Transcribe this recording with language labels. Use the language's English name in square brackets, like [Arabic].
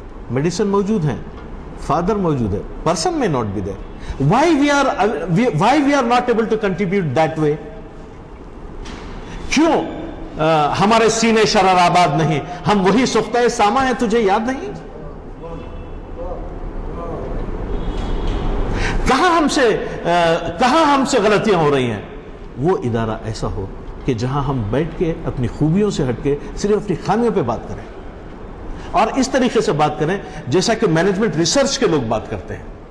[Urdu] Medicine موجود ہیں, father موجود ہے, person [English] may not be there. Why we are not able to contribute that way? [Urdu] کیوں ہمارے سینے شرر آباد نہیں؟ ہم وہی سختہ ساما ہے, تجھے یاد نہیں؟ کہاں ہم سے غلطیاں ہو رہی ہیں؟ وہ ادارہ ایسا ہو کہ جہاں ہم بیٹھ کے اپنی خوبیوں سے ہٹ کے صرف اپنی خامیوں پہ بات کریں, اور اس طریقے سے بات کریں جیسا کہ مینجمنٹ ریسرچ کے لوگ بات کرتے ہیں.